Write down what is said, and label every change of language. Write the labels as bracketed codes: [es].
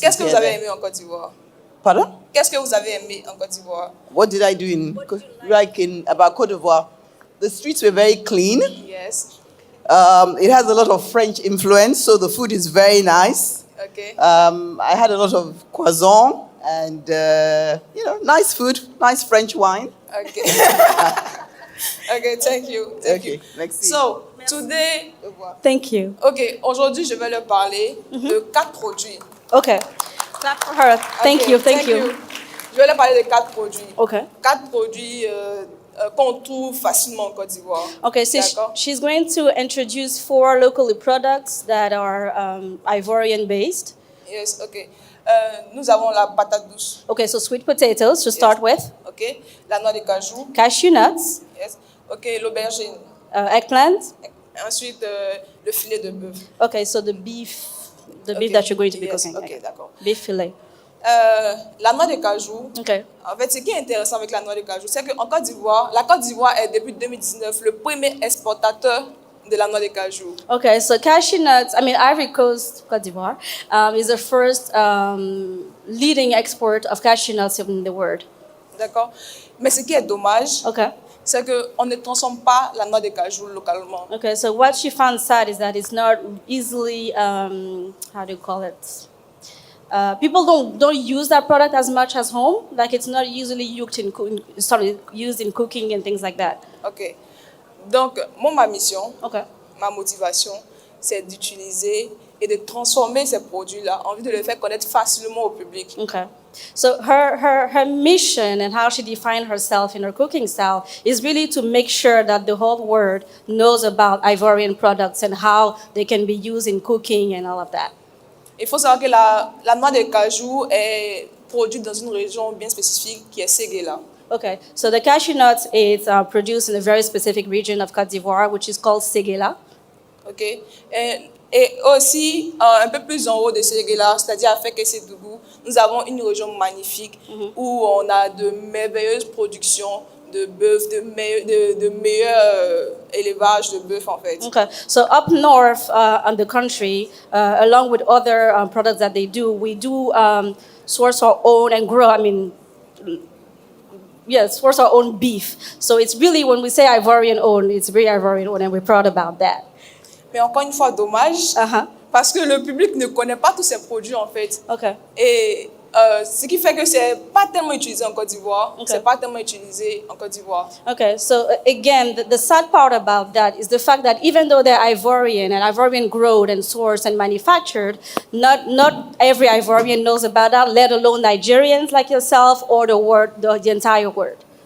[fr] Qu'est-ce que vous avez aimé en Côte d'Ivoire? Pardon? Qu'est-ce que vous avez aimé en Côte d'Ivoire? [en] What did I do about Côte d'Ivoire? The streets were very clean. Yes. It has a lot of French influence, so the food is very nice. Okay. I had a lot of croissant and, nice food, nice French wine. Okay. Okay, thank you. Thank you. [fr] Merci. [en] So, today... Thank you. [fr] Okay, aujourd'hui, je vais leur parler de 4 produits. [en] Okay. Clap for her. Thank you. [fr] Je vais leur parler de 4 produits. [en] Okay. [fr] 4 produits qu'on trouve facilement en Côte d'Ivoire. [en] Okay, so she's going to introduce 4 local products that are Ivorian based. Yes, ok. [fr] Nous avons la patate douce. [en] Okay, so sweet potatoes to start with. [fr] Ok. La noix de cajou. [en] Cashew nuts. [fr] Yes. Ok, l'aubergine. [en] Eggplant. [fr] Ensuite, le filet de bœuf. [en] Okay, so the beef that you're going to be cooking. [fr] Ok, d'accord. [en] Beef fillet. [fr] La noix de cajou. [en] Okay. [fr] En fait, ce qui est intéressant avec la noix de cajou, c'est qu'en Côte d'Ivoire, la Côte d'Ivoire est depuis 2019 le premier exportateur de la noix de cajou. [en] Okay, so cashew nuts, I mean, Ivory Coast, Côte d'Ivoire, is the first leading export of cashew nuts in the world. [fr] D'accord? Mais ce qui est dommage, [en] Okay. [fr] c'est qu'on ne transforme pas la noix de cajou localement. [en] Okay, so what she found sad is that it's not easily, how do you call it? People don't use that product as much as home. Like it's not usually used in cooking and things like that. [fr] Ok. Donc, ma mission, [en] Okay. [fr] ma motivation, c'est d'utiliser et de transformer ces produits-là en vue de les faire connaître facilement au public. [en] Okay. So her mission and how she defined herself in her cooking style is really to make sure that the whole world knows about Ivorian products and how they can be used in cooking and all of that. [fr] Il faut savoir que la noix de cajou est produite dans une région bien spécifique qui est Séguéla. [en] Okay, so the cashew nuts is produced in a very specific region of Côte d'Ivoire, which is called Séguéla. Ok. [fr] Et aussi, un peu plus en haut de Séguéla, c'est-à-dire à Fekese-Dougou, nous avons une région magnifique où on a de merveilleuses productions de bœuf, de meilleurs élevages de bœuf en fait. [en] Okay, so up north on the country, along with other products that they do, we do source our own and grow. Source our own beef. So it's really, when we say Ivorian owned, it's very Ivorian owned, and we're proud about that. [fr] Mais encore une fois, dommage, parce que le public ne connaît pas tous ces produits en fait. [en] Okay. [fr] Et ce qui fait que c'est pas tellement utilisé en Côte d'Ivoire. [en] Okay. [fr] C'est pas tellement utilisé en Côte d'Ivoire. [en] Okay, so again, the sad part about that is the fact that even though they're Ivorian and Ivorian grown and sourced and manufactured, not every Ivorian knows about that, let alone Nigerians like yourself or the entire world.